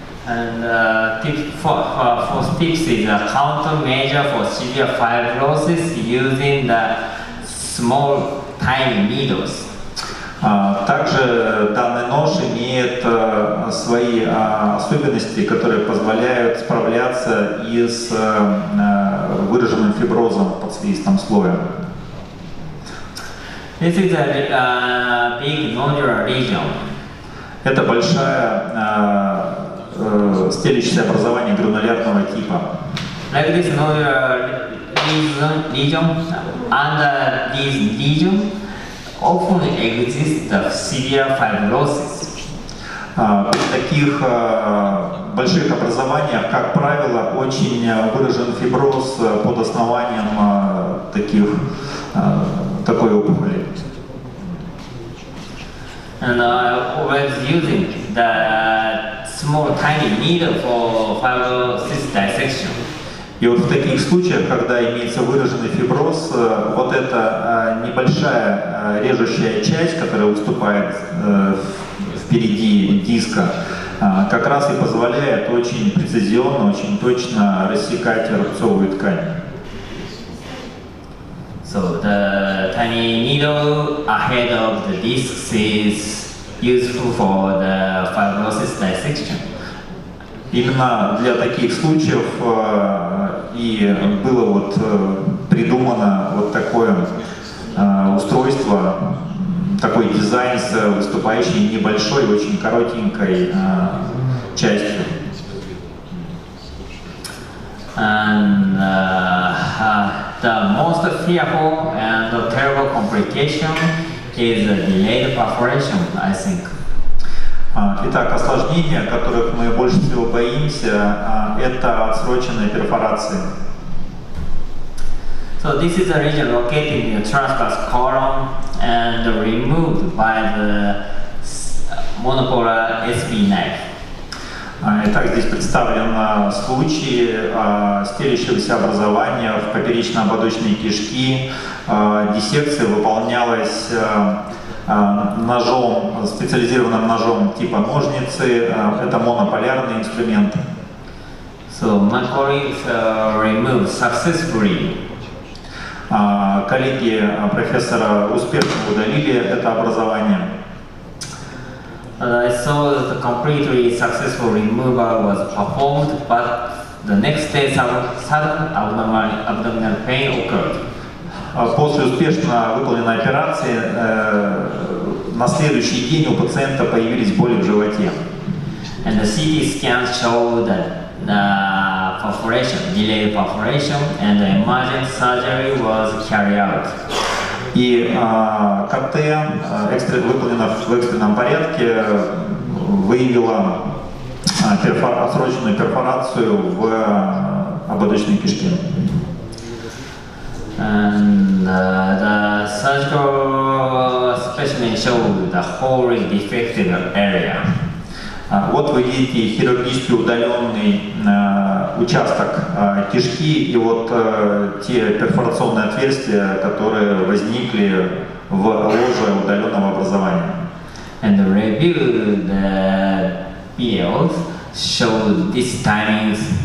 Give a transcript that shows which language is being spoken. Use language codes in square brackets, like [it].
[en] And fourth tips is a countermeasure for severe fibrosis using the small tiny needles. [ru] Также данный нож имеет свои особенности, которые позволяют справляться и с выраженным фиброзом в подслизистом слое. [en] This is a big nodular lesion. [ru] Это большая стелящееся образование гранулярного типа. [en] Like this nodular lesion, under this lesion often exists the severe fibrosis. [ru] При таких больших образованиях, как правило, очень выражен фиброз под основанием такой опухоли. [en] And I was using the small tiny needle for fibrosis dissection. [ru] И вот в таких случаях, когда имеется выраженный фиброз, вот эта небольшая режущая часть, которая выступает впереди диска, как раз и позволяет очень прецизионно, очень точно рассекать рубцовую ткань. [en] So the tiny needle ahead of the disc is useful for the fibrosis dissection. [ru] Именно для таких случаев и было вот придумано вот такое устройство, такой дизайн с выступающей небольшой, очень коротенькой частью. [en] And the most fearful and terrible complication is delayed perforation, I think. [ru] Итак, осложнения, которых мы больше всего боимся, это отсроченные перфорации. [en] So this is a region located in the transverse column and removed by the monopolar SB knife. [ru] Итак, здесь представлен случай стелящегося образования в поперечно-ободочной кишки. Диссекция выполнялась ножом, специализированным ножом типа ножницы. Это монополярный инструмент. [en] So my colleagues removed successfully. [ru] Коллеги профессора успешно удалили это образование. [en] I saw that the completely successful removal was performed, but the next day sudden abdominal pain occurred. [ru] После успешно выполненной операции на следующий день у пациента появились боли в животе. [en] And the CT scans showed that perforation, delayed perforation, and the emergent surgery was carried out. [ru] И КТ, выполнено в экстренном порядке, выявила отсроченную перфорацию в ободочной кишке. [en] And the surgical specimen showed the wholly defective area. [ru] Вот вы видите хирургически удаленный участок кишки и вот те перфорационные отверстия, которые возникли в ложе удаленного образования. [en] And the review the fields showed these timings.